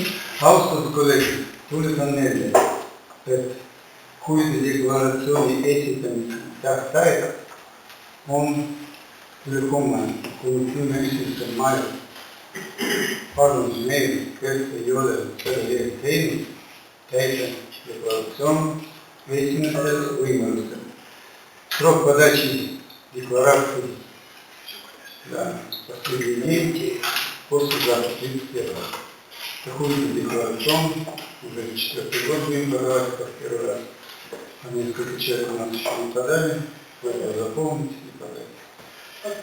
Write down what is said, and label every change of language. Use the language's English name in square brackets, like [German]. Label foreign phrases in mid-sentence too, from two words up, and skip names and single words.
[Estonian] Austatud kolleegid, tuletan meelde, et huvide deklaratsiooni esitamise tähtaeg on ülehomme kuni 11. mail. Palun meelde, kes ei ole selle teinud, täita deklaratsioon esimesel võimalusel. [Russian] Срок подачи декларации последний день послезавтра 31. Такую декларацию уже 4-й год будем подавать как первый раз. А несколько человек у нас еще не подали, вы это запомните и подайте.